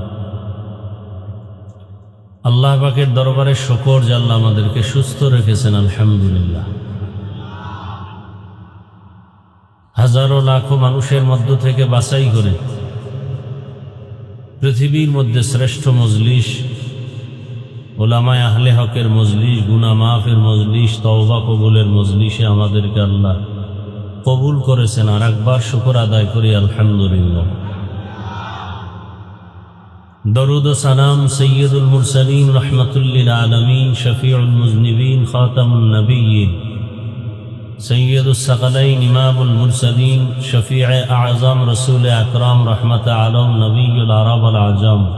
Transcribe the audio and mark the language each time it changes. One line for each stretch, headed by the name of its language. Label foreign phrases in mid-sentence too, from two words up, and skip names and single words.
Bangla: আল্লাহ পাকের দরবারে শুকর যে আল্লাহ আমাদেরকে সুস্থ রেখেছেন আলহামদুলিল্লাহ হাজারো লাখো মানুষের মধ্য থেকে বাছাই করে পৃথিবীর মধ্যে শ্রেষ্ঠ মজলিস উলামায়ে আহলে হকের মজলিস গুনাহ মাফের মজলিস তওবা কবুলের মজলিসে আমাদেরকে আল্লাহ কবুল করেছেন আর একবার শুকর আদায় করি আলহামদুলিল্লাহ
Urdu: درود و سلام
Arabic: سید المرسلین رحمت للعالمین شفیع المذنبین خاتم النبیین سید الثقلین امام المرسلین شفیع اعظم رسول اکرام رحمت علی النبی العرب والعجم